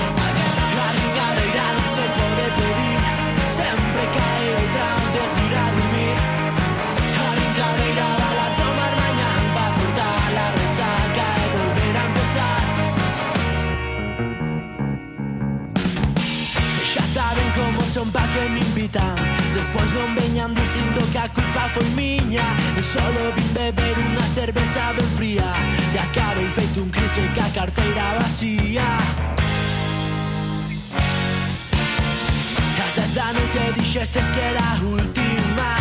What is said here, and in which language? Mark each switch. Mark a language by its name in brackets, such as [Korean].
[Spanish] La Rincadeira no se puede pedir, siempre cae otra antes de ir a dormir. La Rincadeira va a tomar mañana para cortar la resaca y volver a empezar. Si ya saben cómo son pa' que me invitan. [Galician] Despois non veñan dicindo que a culpa foi miña. Eu solo vim beber unha cerveza ben fría e acabei feito un cristo e ca carteira vacía. As 10 da noite dixestes que era a última.